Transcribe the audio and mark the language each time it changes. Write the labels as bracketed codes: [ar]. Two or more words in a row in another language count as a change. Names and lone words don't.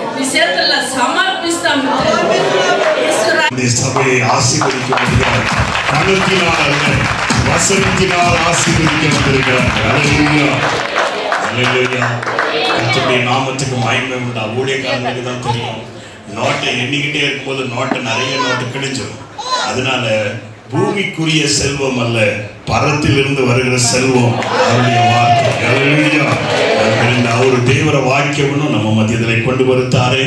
[te] చేతుల్లో సమర్పిస్తాం. [ta] இந்த சபையை ஆசீர்வதிக்க முடியாது. கணக்கினால் அல்ல, வசனத்தினால் ஆசீர்வதிக்க வந்திருக்கிறார்கள். அல்லேலூயா, அல்லேலூயா. கர்த்தருடைய நாமத்துக்கு மகிமை உண்டா. ஊழியக்காரர்களுக்கு தான் தெரியும். நோட்டை எண்ணிக்கிட்டே இருக்கும்போது நிறைய நோட்டு கிழிஞ்சிடும். அதனால பூமிக்குரிய செல்வம் அல்ல, பரத்திலிருந்து வருகிற செல்வம் அவருடைய வார்த்தை. அல்லேலூயா. [kn] ಅವರು ದೇವರ ವಾಕ್ಯವನ್ನು ನಮ್ಮ ಮಧ್ಯದಲ್ಲಿ ಕೊಂಡು ಬರುತ್ತಾರೆ.